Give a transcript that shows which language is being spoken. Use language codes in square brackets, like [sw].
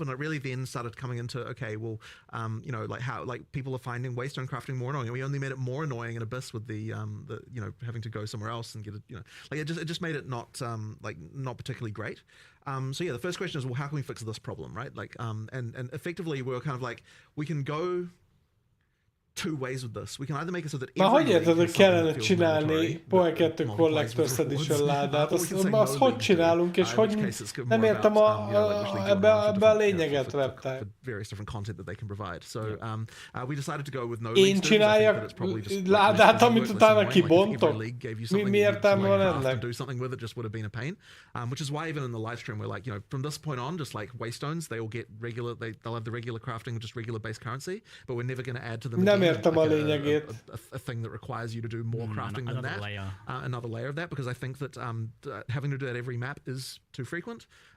[en] And it really then started coming into, okay, well, like how, like people are finding waystone crafting more annoying, and we only made it more annoying in Abyss with the having to go somewhere else and get it, like it just made it not not particularly great. So the first question is, well, how can we fix this problem, right? Like and effectively we were kind of like, we can go two ways with this. We can either make it so that [hu] Na, hogy érted, hogy kellene csinálni Poe 2 Collector's Edition ládát? Azt hogy csinálunk, és hogy nem értem ebbe a lényeget reptek. [en] Various different content that they can provide. So we decided to go with no [hu] Én csináljak ládát, amit utána kibontok? Mi értelme van ennek? [en] Do something with it just would have been a pain. Which is why even in the live stream we're like, from this point on, just like waystones, they will get regular, they'll have the regular crafting, just regular base currency, but we're never going to add to them again. [hu] Értem a lényegét. [en] A thing that requires you to do more crafting than that. Another layer of that, because I think that having to do that every map is too frequent.